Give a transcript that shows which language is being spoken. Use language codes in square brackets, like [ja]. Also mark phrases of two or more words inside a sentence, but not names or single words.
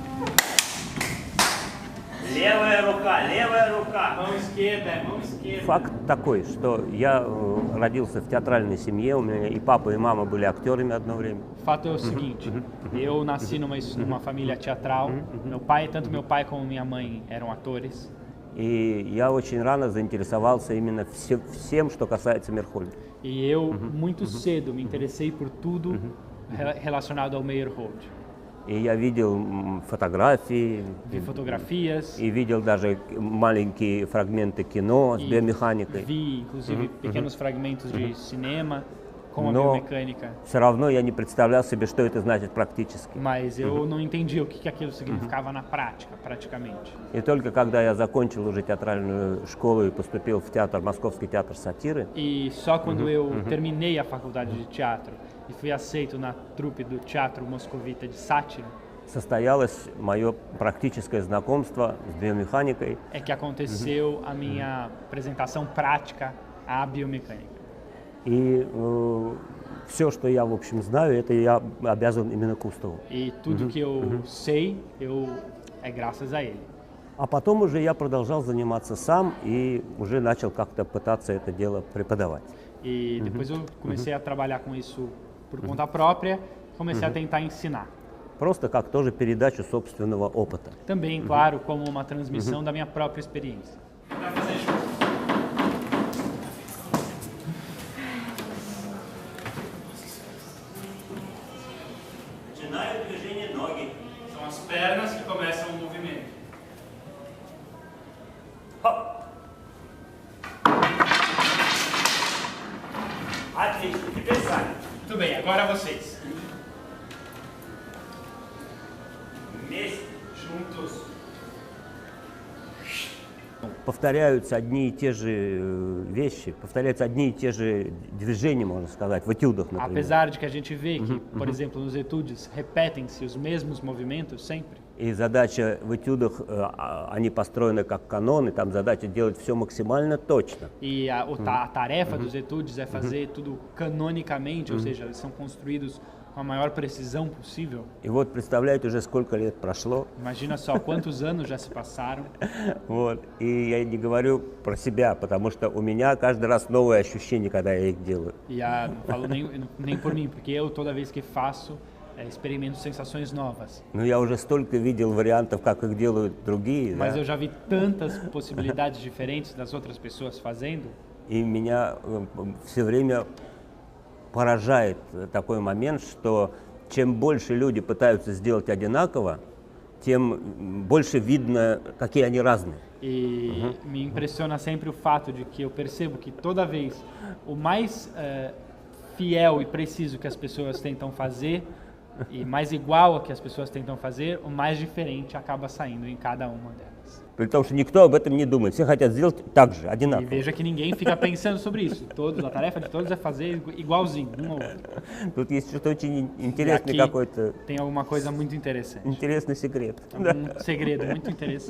[ru] Левая рука, [pt] mão esquerda, mão esquerda. [ru] такой, что я родился в театральной семье, у меня и папа, и мама были актерами одно время. [pt] O fato é o seguinte, eu nasci numa família teatral, tanto meu pai como minha mãe eram atores. [ru] И я очень рано заинтересовался именно всем, что касается Мейерхольда. [pt] E eu, muito cedo, me interessei por tudo relacionado ao Meyerhold. [ru] И я видел фотографии, [pt] fotografias, [ru] и видел даже маленькие фрагменты кино с биомеханикой. [pt] Vi, inclusive, pequenos fragmentos de cinema com a biomecânica. [ru] Все равно я не представлял себе, что это значит практически. [pt] Mas eu não entendia o que aquilo significava na prática, praticamente. [ru] И только когда я закончил уже театральную школу и поступил в театр, Московский театр сатиры. [pt] E só quando eu terminei a faculdade de teatro e fui aceito na trupe do Teatro Moscovita de Sátira, [ru] состоялось мое практическое знакомство с биомеханикой. [pt] É que aconteceu a minha apresentação prática à biomecânica. [ru] И все, что я, в общем, знаю, это я обязан именно Кустову. [pt] E tudo que eu sei, é graças a ele. [ru] А потом уже я продолжал заниматься сам и уже начал как-то пытаться это дело преподавать. [pt] E depois eu comecei a trabalhar com isso por conta própria, comecei a tentar ensinar. [ru] Просто как тоже передачу собственного опыта. [pt] Também, claro, como uma transmissão da minha própria experiência. [ru] Начинают движение ноги. [pt] São as pernas que começam o movimento. Hop. [ru] Отлично, теперь сами. [pt] Muito bem, agora vocês. [ru] Вместе, juntos. Повторяются одни и те же вещи, повторяются одни и те же движения, можно сказать, в этюдах, например. [pt] Apesar de que a gente vê que, por exemplo, nos etudes repetem-se os mesmos movimentos sempre. [ru] И задача в этюдах, они построены как каноны, там задача делать все максимально точно. [pt] E a tarefa dos etudes é fazer tudo canonicamente, ou seja, eles são construídos com a maior precisão possível. [ru] И вот представляете, уже сколько лет прошло. [pt] Imagina só quantos anos já se passaram. [ru] Вот. И я не говорю про себя, потому что у меня каждый раз новые ощущения, когда я их делаю. [pt] E não falo nem por mim, porque eu toda vez que faço experimento sensações novas. [ru] Но я уже столько видел вариантов, как их делают другие. [pt] Mas eu já vi tantas possibilidades diferentes das outras pessoas fazendo. [ru] И меня все время поражает такой момент, что чем больше люди пытаются сделать одинаково, тем больше видно, какие они разные. [pt] E me impressiona sempre o fato de que eu percebo que toda vez o mais fiel e preciso que as pessoas tentam fazer e mais igual a que as pessoas tentam fazer, o mais diferente acaba saindo em cada uma delas. [ru] При том, что никто об этом не думает, все хотят сделать так же, одинаково. [pt] E veja que ninguém fica pensando sobre isso. A tarefa de todos é fazer igualzinho, um ao outro. [ru] Тут есть что-то очень интересное, какой-то. [pt] Tem alguma coisa muito interessante. [ru] Интересный секрет. [pt] Segredo muito interessante.